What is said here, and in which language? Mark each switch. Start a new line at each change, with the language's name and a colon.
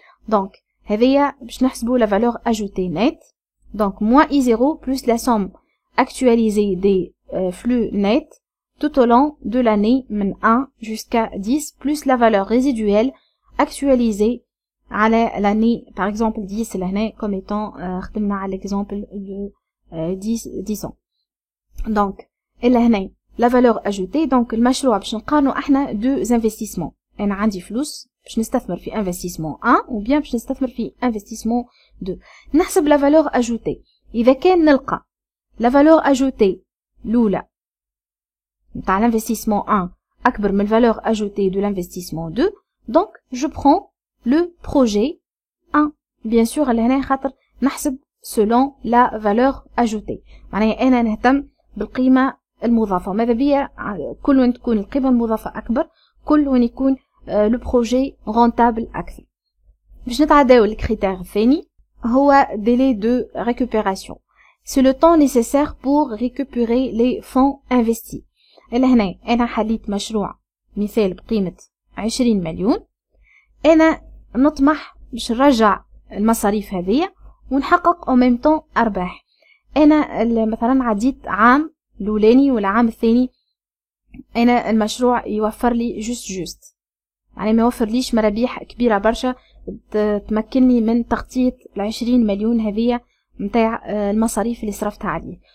French: donc هذه باش نحسبوا la valeur ajoutée nette. donc moins I0 plus la somme actualisée des flux nets tout au long de l'année من 1 jusqu'à 10 plus la valeur résiduelle actualisée
Arabic: على
French: l'année par exemple 10 لهنا comme étant خدمنا على l'exemple de 10 ans. donc إلا هنا la valeur ajoutée.
Arabic: donc المشروع باش نقارنوا احنا
French: deux investissements.
Arabic: انا عندي فلوس باش نستثمر في investissement 1
French: ou bien
Arabic: باش نستثمر في investissement 2.
French: نحسب la valeur ajoutée.
Arabic: اذا كان نلقى
French: la valeur ajoutée الاولى نتاع l'investissement 1
Arabic: اكبر من
French: valeur ajoutée de l'investissement 2, donc je prends le projet 1 bien sûr.
Arabic: لهنا خاطر نحسب
French: selon la valeur ajoutée،
Arabic: معناها انا نهتم بالقيمة المضافة. وماذا بيا كل وين تكون القيمة المضافة أكبر كل وين يكون لو بروجي رونتابل أكثر. باش نتعداو الكريتير الثاني هو délai de récupération.
French: C'est le temps nécessaire pour récupérer les fonds investis.
Arabic: إلا هنا أنا حليت مشروع مثال بقيمة 20 مليون، أنا نطمح باش نرجع المصاريف هذه ونحقق au même temps أرباح. أنا مثلا عديت عام الأولاني والعام الثاني أنا المشروع يوفر لي جوست يعني ما يوفر ليش مرابيح كبيرة برشا تمكنني من تغطية 20 مليون هذه متاع المصاريف اللي صرفتها عليه.